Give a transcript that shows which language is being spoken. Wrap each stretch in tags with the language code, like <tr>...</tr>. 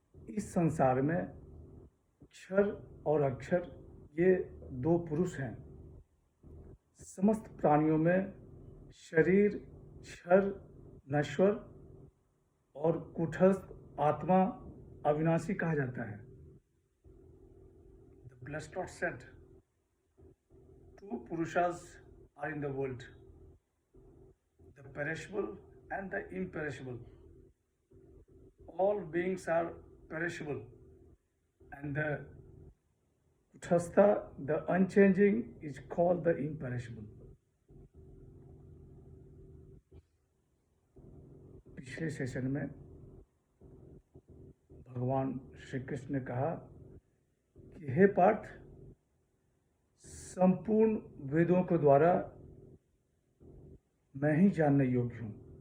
<hi>इस संसार में क्षर और अक्षर ये दो पुरुष हैं। समस्त प्राणियों में शरीर क्षर नश्वर और कुटस्थ आत्मा अविनाशी कहा जाता है।</hi> <en>The blessed Lord said, two Purushas are in the world, the perishable and the imperishable. All beings are perishable, and the Kutastha, the unchanging, is called the imperishable.</en> <hi>पिछले सेशन में भगवान श्री कृष्ण ने कहा कि हे पार्थ, संपूर्ण वेदों के द्वारा मैं ही जानने योग्य हूँ।</hi>